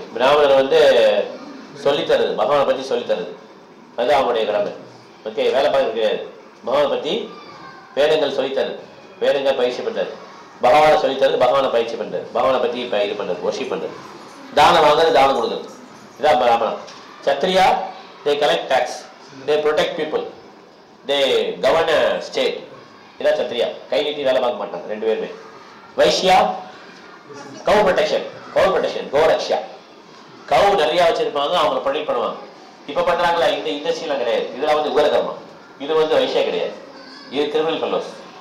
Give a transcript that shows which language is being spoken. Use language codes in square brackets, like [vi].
[ta] பிராமணர் வந்து சொல்லித்தருது, பகவானை பத்தி சொல்லித்தருது, அது அவங்களுடைய கடமை. ஓகே, வேலை பார்க்க கிடையாது. பகவானை பத்தி வேதங்கள் சொல்லித்தருது, வேதங்கள் பயிற்சி பண்றது, பகவானை சொல்லித்தருது, பகவானை பயிற்சி பண்றது, பகவானை பத்தி இது பண்றது, ஒர்ஷிப் பண்றது, தானம் வாங்குறது, தானம் கொடுக்குறது, இதான் பிராமணன். [en] Kshatriya, they collect tax, they protect people, they govern a state. [ta] இதான் சத்ரியா, கை நீட்டி வேலை பார்க்க மாட்டாங்க ரெண்டு பேருமே. வைஷ்யா, கவு ப்ரொடெக்ஷன், கோரக்ஷா, கவு நிறைய வச்சிருப்பாங்க, அவங்களை ப்ரொடெக்ட் பண்ணுவாங்க. இப்ப பண்றாங்களா இந்த இண்டஸ்ட்ரியெல்லாம் கிடையாது, இதெல்லாம் வந்து உகரகர்மம். இது வந்து வைஷ்யா கிடையாது, இது [en] Criminal fellows.